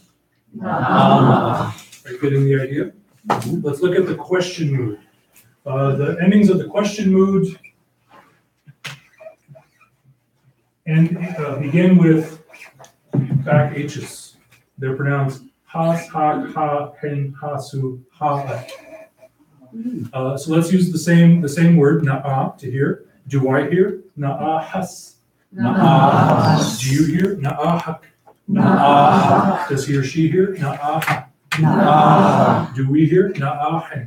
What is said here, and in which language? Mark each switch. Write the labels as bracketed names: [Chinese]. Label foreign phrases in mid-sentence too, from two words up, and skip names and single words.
[English] Are you getting the idea? Let's look at the question mood. The endings of the question mood begin with back H's. They're pronounced has, [Nuu-chah-nulth] ha, ha, hen, hasu, ha. [English] So let's use the same word, na'a, to hear. Do I hear? Na'ahas. Na'ahas. Do you hear? Na'ahak. Na'ahak. Does he or she hear? Na'aha. Na'ahak. Do we hear? Na'ahen.